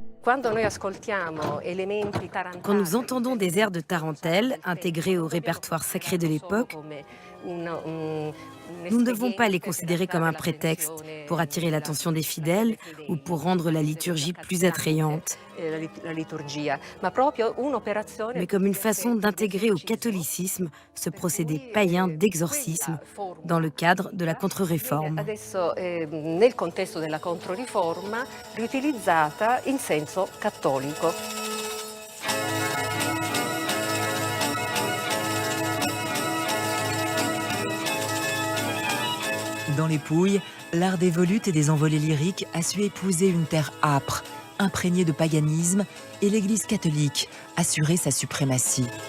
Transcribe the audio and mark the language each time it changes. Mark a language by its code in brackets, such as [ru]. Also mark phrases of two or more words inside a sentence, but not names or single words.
[fr] Quand nous entendons des airs de tarentelle intégrés au répertoire sacré de l'époque, nous ne devons pas les considérer comme un prétexte pour attirer l'attention des fidèles ou pour rendre la liturgie plus attrayante, mais comme une façon d'intégrer au catholicisme ce procédé païen d'exorcisme dans le cadre de la contre-réforme. [it] Nel contesto della Controriforma, riutilizzata in senso cattolico. [fr] Dans les Pouilles, l'art des volutes et des envolées lyriques a su épouser une terre âpre, imprégnée de paganisme, et l'Église catholique assurer sa suprématie.